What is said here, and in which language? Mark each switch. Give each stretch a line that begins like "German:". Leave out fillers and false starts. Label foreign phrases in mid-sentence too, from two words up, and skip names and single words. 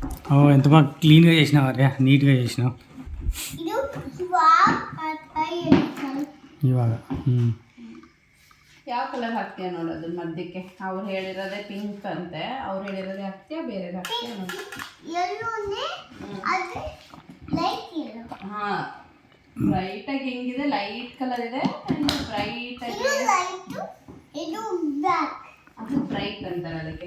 Telugu: ఓ ఎంత బాగా క్లీన్గా చేసినావు అరే, నీట్గా చేసినావు ಇವಾಗ.
Kannada: ಯಾವ ಕಲರ್ ಹಾಕ್ತೀಯ ನೋಡೋದು ಮಧ್ಯಕ್ಕೆ. ಅವ್ರು ಹೇಳಿರೋದೇ ಪಿಂಕ್ ಅಂತೆ, ಅವ್ರು ಹೇಳಿರೋದೇ ಹಾಕ್ತೀಯ, ಬೇರೆ ಹಾಕ್ತೀಯ ನೋಡಿ. ಹಾಂ, ಬ್ರೈಟಾಗಿ ಹೆಂಗಿದೆ, ಲೈಟ್ ಕಲರ್ ಇದೆ, ಬ್ರೈಟಾಗಿ ಅದು ಬ್ರೈಟ್ ಅಂತಾರೆ ಅದಕ್ಕೆ.